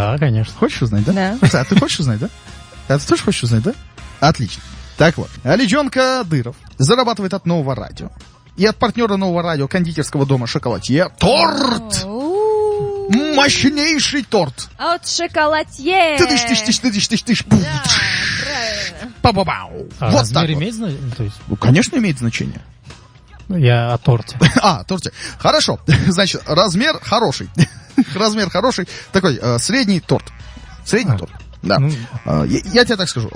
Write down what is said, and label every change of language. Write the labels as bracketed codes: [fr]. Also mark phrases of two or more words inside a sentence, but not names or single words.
[ru] Да, конечно. Хочешь узнать, да? Да. А ты хочешь узнать, да? А ты тоже хочешь узнать, да? Отлично. Так вот, Алиджон Кадыров зарабатывает от нового радио. И от партнера нового радио, кондитерского дома «Шоколадье». Торт! У-у-у. Мощнейший торт! От шоколадье. Тыдыш-тыш-тыш-тыш-тыш-тыш. Да, правильно. Па-ба-бау. А Вот размер так вот. имеет значение? То есть, Ну, конечно, имеет значение. я о торте. Торте. Хорошо. Значит, размер хороший. Размер хороший. Такой средний торт. Средний торт. Да. Ну, Я тебе так скажу.